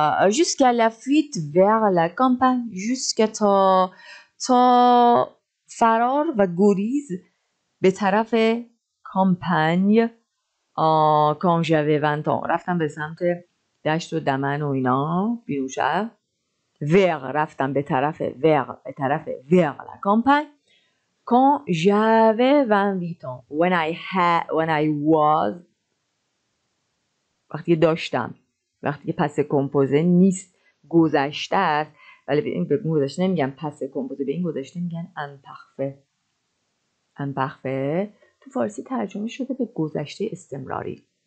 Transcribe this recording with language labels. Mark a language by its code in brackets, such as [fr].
[fr] Jusqu'à la fuite vers la campagne. [fa] Jusqu'à تا فرار و گریز به طرف کامپانگ. [fr] quand j'avais 20 ans. [fa] رفتم به سمت دشت و دمن و اینا بیرون شهر. رفتم به طرف [fr] vers la campagne quand j'avais 28 ans. [en] when I was [fa] وقتی داشتم. وقتی پس کمپوزه نیست گذشته است. ولی به این گذشته نمیگن پس کمپوزه. به این گذشته میگن imparfait. تو فارسی ترجمه شده به گذشته استمراری.